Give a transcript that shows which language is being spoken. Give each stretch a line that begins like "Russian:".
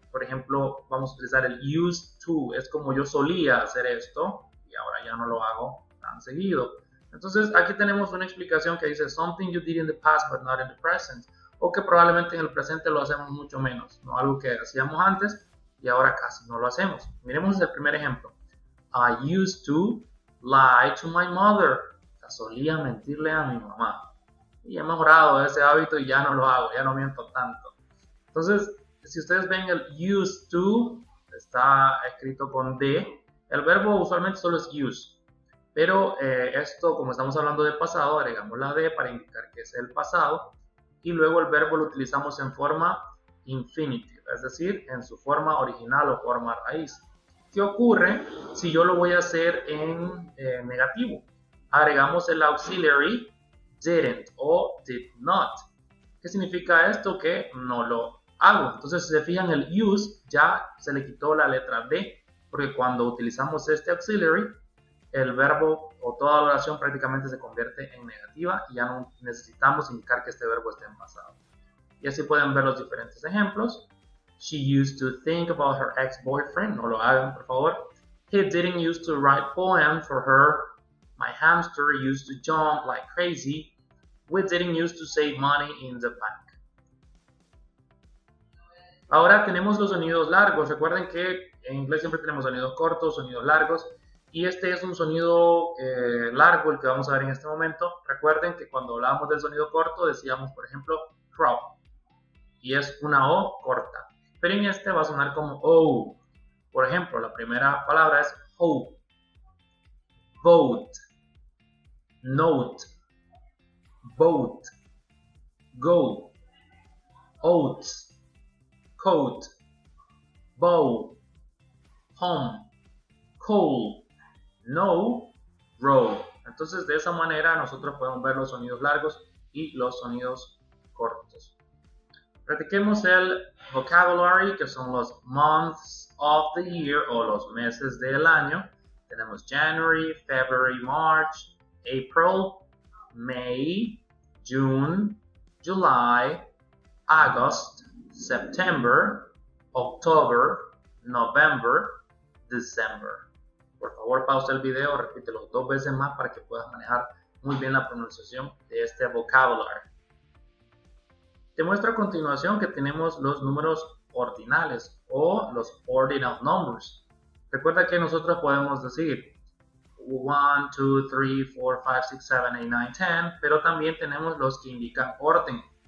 Spanish: Por ejemplo, vamos a utilizar el used to. Es como yo solía hacer esto y ahora ya no lo hago tan seguido. Entonces, aquí tenemos una explicación que dice
English: something you did in the past but not in the present.
Spanish: O que probablemente en el presente lo hacemos mucho menos. ¿No? Algo que hacíamos antes y ahora casi no lo hacemos. Miremos el primer ejemplo.
English: I used to lie to my mother.
Spanish: O sea, solía mentirle a mi mamá. Y he mejorado ese hábito y ya no lo hago, ya no miento tanto. Entonces, si ustedes ven el used to, está escrito con D. El verbo usualmente solo es use. Pero esto, como estamos hablando de pasado, agregamos la D para indicar que es el pasado. Y luego el verbo lo utilizamos en forma infinitive, es decir, en su forma original o forma raíz. ¿Qué ocurre si yo lo voy a hacer en negativo? Agregamos el auxiliary didn't o did not. ¿Qué significa esto? Que no lo hago. Entonces, si se fijan, el use ya se le quitó la letra D, porque cuando utilizamos este auxiliary, el verbo o toda la oración prácticamente se convierte en negativa y ya no necesitamos indicar que este verbo esté en pasado. Y así pueden ver los diferentes ejemplos.
English: She used to think about her ex-boyfriend.
Spanish: No lo hagan, por favor.
English: He didn't used to write poems for her. My hamster used to jump like crazy. We didn't used to save money in the bank.
Spanish: Ahora tenemos los sonidos largos. Recuerden que en inglés siempre tenemos sonidos cortos, sonidos largos. Y este es un sonido largo, el que vamos a ver en este momento. Recuerden que cuando hablábamos del sonido corto decíamos, por ejemplo, crop. Y es una O corta. Pero en este va a sonar como O. Por ejemplo, la primera palabra es
English: hope, vote, note, boat, go, oats, coat, bow, home, coal, no, row.
Spanish: Entonces de esa manera nosotros podemos ver los sonidos largos y los sonidos cortos. Practiquemos el vocabulary, que son los
English: months of the year
Spanish: o los meses del año. Tenemos
English: January, February, March, April, May, June, July, August, September, October, November, December.
Spanish: Por favor, pausa el video, repítelo 2 veces más para que puedas manejar muy bien la pronunciación de este vocabulary. Te muestro a continuación que tenemos los números ordinales o los ordinal numbers. Recuerda que nosotros podemos decir 1, 2, 3, 4, 5, 6, 7, 8, 9, 10, pero también tenemos los que indican orden.